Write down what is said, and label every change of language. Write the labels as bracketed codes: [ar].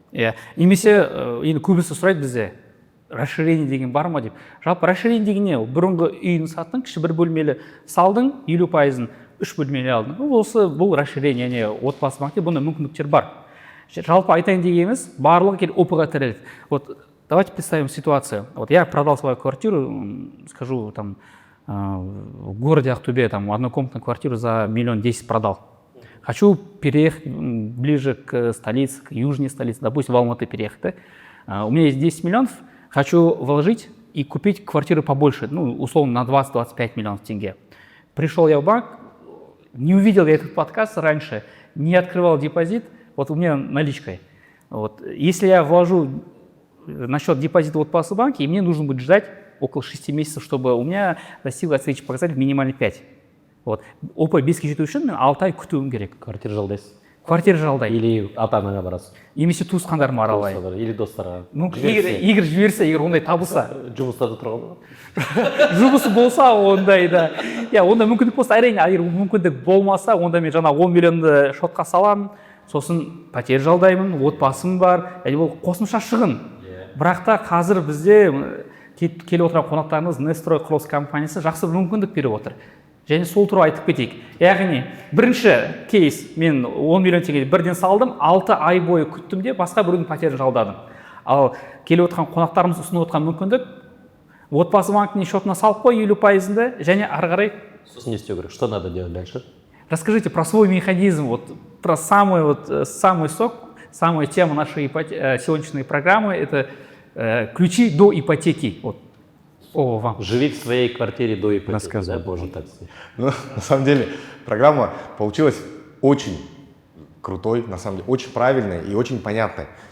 [kk] Иә, немесе енді көбісі сұрайды бізде, расширение деген бар ма деп. Жалпы расширение деген не? Бұрынғы үйін саттың, кіші бір бөлмелі салдың, 50%-ын 3 бөлмелі алдың. Бұл расширение, яғни отбасы банкте бұнда мүмкіндіктер бар. Жалпы айтайын дегеніміз, барлығы келіп ОП-ға тіреледі. [ru] Вот давайте представим ситуацию. Вот я продал свою квартиру, скажу, там, в городе Ахтубе, там, однокомнатную квартиру за 1 10 000 000 продал. Хочу переехать ближе к столице, к южной столице, допустим, в Алматы переехать. Да? У меня есть 10 миллионов, хочу вложить и купить квартиру побольше, ну, условно, на 20-25 миллионов тенге. Пришел я в банк, не увидел я этот подкаст раньше, не открывал депозит, вот у меня наличкой. Вот. Если я вложу на счет депозита в отбасы банки, и мне нужно будет ждать около 6 месяцев, чтобы у меня достиг оценочный показатель минимально 5. Вот. [kk] ОП беске жету үшін мен 6 ай күтуім керек. Квартира жалдайсыз? Квартира жалдаймын. Или ата-анаға барасыз? Немесе туысқандарыма аралаймын. Или достарға? Егер жіберсе, егер ондай табылса. Жұмыста да тұрған ба? Жұмысы болса, ондай да. Иә, онда мүмкіндік болса, әрине, егер мүмкіндік болмаса, онда мен жаңа 10 миллионды шотқа саламын, сосын пәтер жалдаймын, отбасым бар, яғни ол қосымша шығын. Бірақ та қазір бізде келіп отырған қонақтарымыз Нестрой құрылыс компаниясы жақсы мүмкіндік беріп отыр. Және сол туралы айтып кетейік. Яғни, бірінші кейс, мен 10 миллион теңге бірден салдым, 6 ай бойы күттім де басқа біреудің пәтерін жалдадым. Ал келіп отырған қонақтарымыз ұсынып отырған мүмкіндік, отбасы банкіне счетына салып қой 50%-ды, және ары қарай. Сосын не істеу керек? [ru] Что надо делать дальше? Расскажите про свой механизм, вот про самый сок, самая тема нашей сегодняшней программы – это ключи до ипотеки. Вот. О, вам. Живи в своей квартире до ипотеки. Рассказывай. Да, боже, так. Ну, на самом деле, программа получилась очень крутой, на самом деле, очень правильной и очень понятной.